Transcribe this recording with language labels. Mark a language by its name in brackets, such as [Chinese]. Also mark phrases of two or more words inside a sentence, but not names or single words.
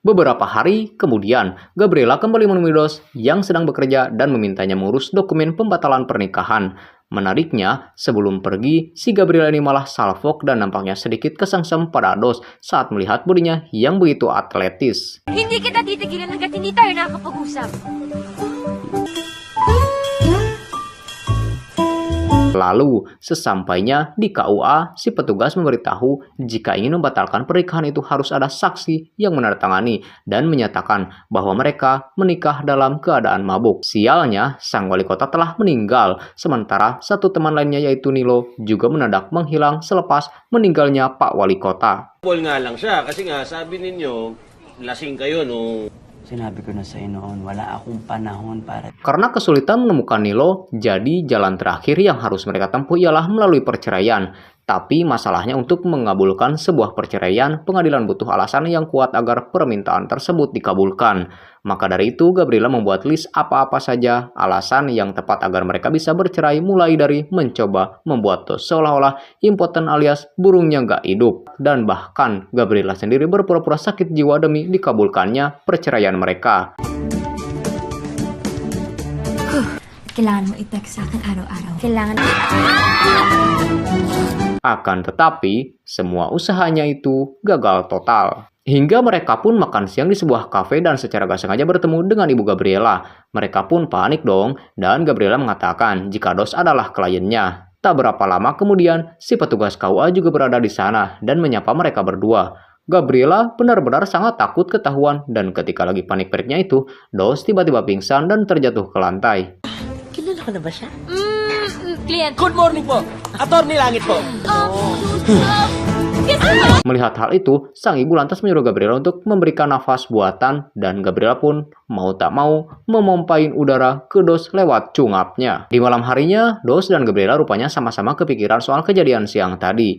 [Indonesian] Beberapa hari kemudian, Gabriela kembali menemui Dos yang sedang bekerja dan memintanya mengurus dokumen pembatalan pernikahan. Menariknya, sebelum pergi, si Gabriela ini malah salfok dan nampaknya sedikit kesengsem pada Dos saat melihat bodinya yang begitu atletis. [Filipino] Hindi kita titigilan hanggat hindi tayo nakakapag-usap. [Indonesian] Lalu, sesampainya di KUA, si petugas memberitahu jika ingin membatalkan pernikahan itu harus ada saksi yang menandatangani dan menyatakan bahwa mereka menikah dalam keadaan mabuk. Sialnya, sang wali kota telah meninggal, sementara satu teman lainnya yaitu Nilo juga mendadak menghilang selepas meninggalnya Pak Wali Kota. [Filipino] Paul nga lang siya kasi nga sabi ninyo lasing kayo no Sinabi ko na sa'yo noon, wala akong panahon para... [Indonesian] Karena kesulitan menemukan Nilo, jadi jalan terakhir yang harus mereka tempuh ialah melalui perceraian. Tapi masalahnya untuk mengabulkan sebuah perceraian, pengadilan butuh alasan yang kuat agar permintaan tersebut dikabulkan. Maka dari itu, Gabriela membuat list apa-apa saja alasan yang tepat agar mereka bisa bercerai, mulai dari mencoba membuat Dos seolah-olah impoten alias burungnya nggak hidup. Dan bahkan Gabriela sendiri berpura-pura sakit jiwa demi dikabulkannya perceraian mereka. [Filipino] Kailangan mo i-text sa akin araw-araw. Kailangan... [Indonesian] Akan tetapi, semua usahanya itu gagal total. Hingga mereka pun makan siang di sebuah kafe dan secara gak sengaja bertemu dengan ibu Gabriela. Mereka pun panik dong, dan Gabriela mengatakan jika Dos adalah kliennya. Tak berapa lama kemudian, si petugas KUA juga berada di sana dan menyapa mereka berdua. Gabriela benar-benar sangat takut ketahuan, dan ketika lagi panik-paniknya itu, Dos tiba-tiba pingsan dan terjatuh ke lantai. [Filipino] Kilala ko na ba siya? Client. [English] Good morning po. Attorney Langit po. [Indonesian] Melihat hal itu, sang ibu lantas menyuruh Gabriela untuk memberikan nafas buatan, dan Gabriela pun mau tak mau memompain udara ke Dos lewat cungapnya. Di malam harinya, Dos dan Gabriela rupanya sama-sama kepikiran soal kejadian siang tadi.